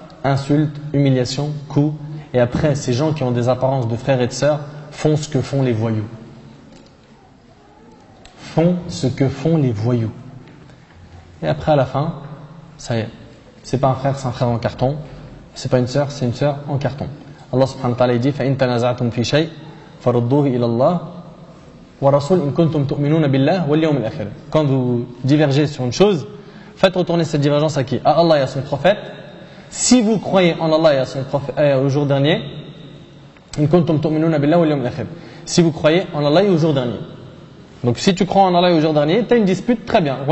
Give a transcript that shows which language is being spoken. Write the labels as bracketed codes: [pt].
[fr] Insultes, humiliation, coups, et après, ces gens qui ont des apparences de frères et de sœurs font ce que font les voyous. Font ce que font les voyous. Et après, à la fin, ça y est. C'est pas un frère, c'est un frère en carton. C'est pas une sœur, c'est une sœur en carton. [ar] Allah subhanahu wa ta'ala dit فَإِن تَنَازَعْتُمْ فِي شَيْءٍ فَرُدُّوهُ إِلَى اللَّهِ وَرَسُولٍ إِن كُنتُمْ تُؤْمِنُونَ بِاللَّهِ وَالْيَوْمِ الْآخِرِ. [fr] Quand vous divergez sur une chose, faites retourner cette divergence à qui? À Allah et à son prophète. Si vous croyez en Allah et à son prophète, au jour dernier, [ar] إِن كُنتُمْ تُؤْمِنُونَ بِاللَّهِ وَالْيَوْمِ الْآخِرِ. [fr] Si vous croyez en Allah et au jour dernier. Donc si tu crois en Allah et au jour dernier, tu as une dispute, très bien.